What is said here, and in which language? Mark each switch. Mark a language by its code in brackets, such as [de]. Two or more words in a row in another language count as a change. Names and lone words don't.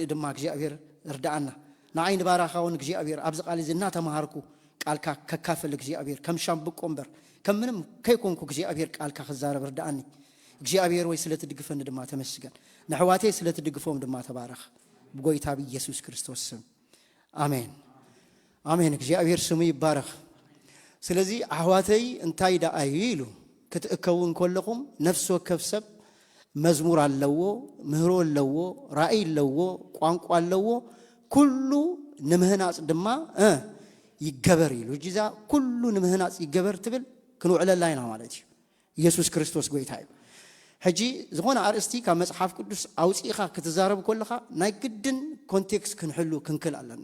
[ti] ድማ እግዚአብሔር እርዳአና ንዓይን ባራኻውን እግዚአብሔር ኣብዚ ቃል እዚ እናተማሃርኩ ቃልካ ከካፈል እግዚአብሔር ከም ሻምብቆ እምበር ከም ምንም ከይኮንኩ እግዚአብሔር ቃልካ ክዛረብ እርዳአኒ እግዚአብሔር ወይ ስለትድግፈን ድማ ተመስገን ንሕዋቴ ስለትድግፎም ድማ ተባረኽ ብጎይታ በኢየሱስ ክርስቶስ ስም አሜን አሜን [am] እግዚአብሔር ስሙ ይባረክ ስለዚህ [ti] አህዋተይ እንታይ ዳአዩ ይሉ ክትእከውን ኮለኹም ነፍስ ወከፍ ሰብ መዝሙር አለዎ ምህሮ አለዎ ራእይ አለዎ ቋንቋ አለዎ ኩሉ ንምህናጽ ድማ ይገበር ይሉ ጂዛ ኩሉ ንምህናጽ ይገበር ትብል ክንውዕለላይና ማለት እዩ ኢየሱስ ክርስቶስ ጎይታ እዩ ሕጂ ዝኾነ አርእስቲ ካብ መጽሐፍ ቅዱስ አውጪኻ ክትዛረብ ኮለኻ ናይ ግድን ኮንቴክስት ክንሕሉ ክንክል ኣለና